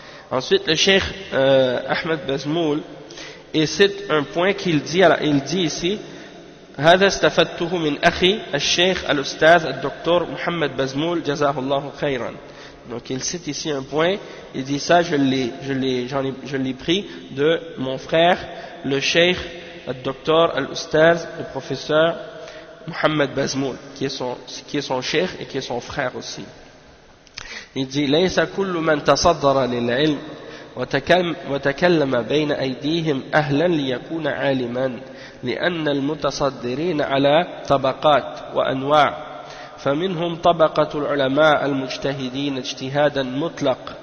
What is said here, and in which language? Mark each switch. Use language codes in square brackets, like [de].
[fr] Ensuite le cheikh Ahmed Bazmoul cite un point qu'il dit ici [ar] هذا استفدته من أخي الشيخ الأستاذ الدكتور محمد بزمول جزاه الله خيرا. [fr] Donc il cite ici un point, il dit ça, je l'ai pris de mon frère, le cheikh, le docteur, al-ustaz, le professeur Mohamed Bazmoul, qui est son cheikh et qui est son frère aussi. Il dit [ar] ليس كل من تصدر للعلم وتكلم بين أيديهم أهلا ليكون عالما لأن المتصدرين على طبقات وأنواع فمنهم طبقة العلماء المجتهدين اجتهادا مطلق